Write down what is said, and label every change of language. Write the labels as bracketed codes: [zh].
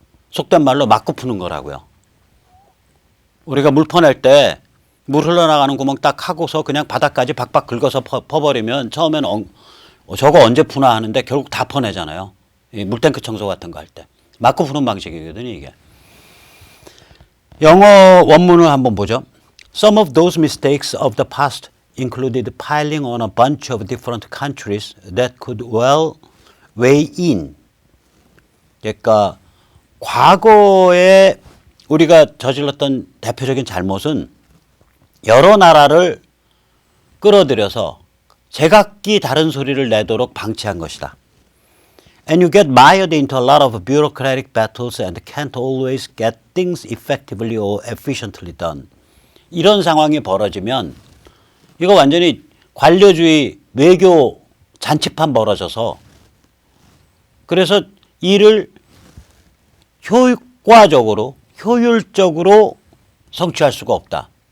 [ko] 속된 말로 맞고 푸는 거라고요. 우리가 물 퍼낼 때 물 흘러나가는 구멍 딱 하고서 그냥 바닥까지 박박 긁어서 퍼버리면 처음에는 저거 언제 푸나 하는데 결국 다 퍼내잖아요. 이 물탱크 청소 같은 거 할 때. 맞고 푸는 방식이거든요, 이게. 영어 원문을 한번 보죠. [en] Some of those mistakes of the past included piling on a bunch of different countries that could well weigh in. [ko] 그러니까 과거에 우리가 저질렀던 대표적인 잘못은 여러 나라를 끌어들여서 제각기 다른 소리를 내도록 방치한 것이다. [en] And you get mired into a lot of bureaucratic battles and can't always get things effectively or efficiently done. [ko] 이런 상황이 벌어지면 이거 완전히 관료주의 외교 잔치판 벌어져서 그래서 일을 효과적으로 효율적으로 성취할 수가 없다.